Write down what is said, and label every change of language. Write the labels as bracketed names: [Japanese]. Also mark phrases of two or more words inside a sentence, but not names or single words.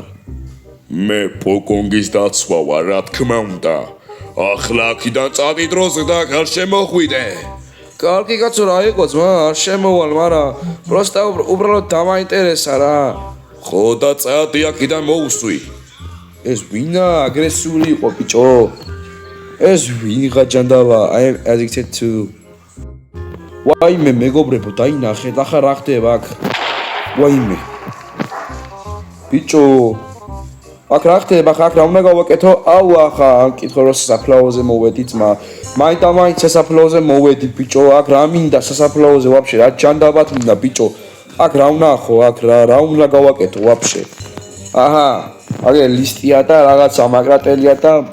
[Georgian] მე პოკონგის დაცვა ვარ რა თქმა უნდა ახლა აქედან წადი დროზე და არ შემოხვიდე კარგი კაცო რა იყო ძმა არ შემოვალ მაგრამ პროსტა უბრალოდ დამაინტერესა რა ხო და წადი აქედან მოუსვი ეს ვინა აგრესიული იყო ბიჭო ეს ვინღა ჯანდავა [English] I am addicted to [Georgian] ვაიმე მეგობრებო დაინახეთ ახლა რა ხდება აქ ვაიმე ბიჭო აქ რა ხდება აქ რა უნდა გავაკეთო აუ ახლა ამკითხო რომ სასაფლაოზე მოვედი ძმა მაინც სასაფლაოზე მოვედი ბიჭო აქ რა მინდა სასაფლაოზე ვაფშე რა ჯანდაბათ მინდა ბიჭო აქ რა ვნახო აქ რა უნდა გავაკეთო ვაფშე აჰა აგე ლისტია და რაღაცა მაგრატელია და